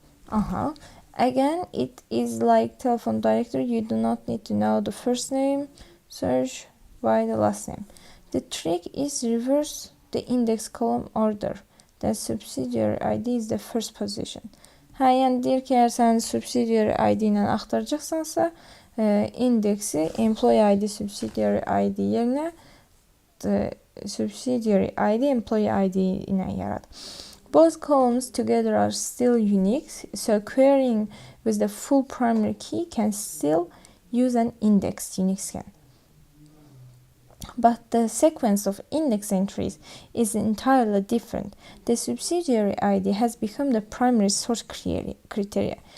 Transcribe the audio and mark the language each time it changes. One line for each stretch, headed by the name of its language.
English: Again, it is like telephone directory. You do not need to know the first name. Search by the last name. The trick is reverse the index column order. The subsidiary ID is the first position.
Azerbaijani: Yəni deyir ki, əgər sən subsidiary ID ilə axtaracaqsansa, indeksi employee ID subsidiary ID yerinə subsidiary ID employee ID ilə yarad.
English: Both columns together are still unique, so querying with the full primary key can still use an indexed unique scan. But the sequence of index entries is entirely different. The subsidiary ID has become the primary source criteria.